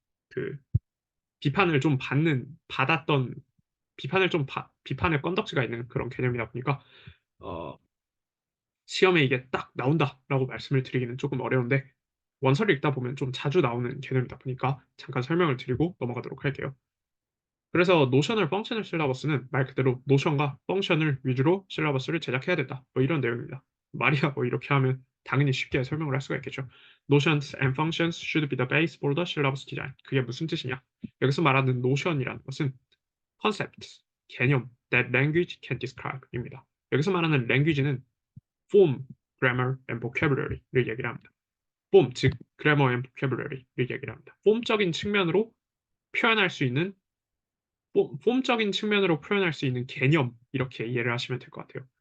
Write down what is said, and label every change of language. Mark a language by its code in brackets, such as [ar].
[ko] 그 비판을 좀 받았던 비판의 건덕지가 있는 그런 개념이다 보니까 어, 시험에 이게 딱 나온다라고 말씀을 드리기는 조금 어려운데 원서를 읽다 보면 좀 자주 나오는 개념이다 보니까 잠깐 설명을 드리고 넘어가도록 할게요. 그래서 노션을 펑셔널 실러버스는 말 그대로 노션과 펑션을 위주로 실러버스를 제작해야 된다. 뭐 이런 내용입니다. 말이야 뭐 이렇게 하면 당연히 쉽게 설명을 할 수가 있겠죠. [en] Notions and functions should be the base for the syllabus design. [ko] 그게 무슨 뜻이냐? 여기서 말하는 노션이라는 것은 컨셉트, 개념, [en] that language can describe입니다. [ko] 여기서 말하는 [en] language는 form, grammar, and vocabulary를 [ko] 얘기를 합니다. form, 즉 [en] grammar and vocabulary [ko] 를 얘기를 합니다. 폼적인 측면으로 표현할 수 있는 폼적인 측면으로 표현할 수 있는 개념 이렇게 이해를 하시면 될 것 같아요.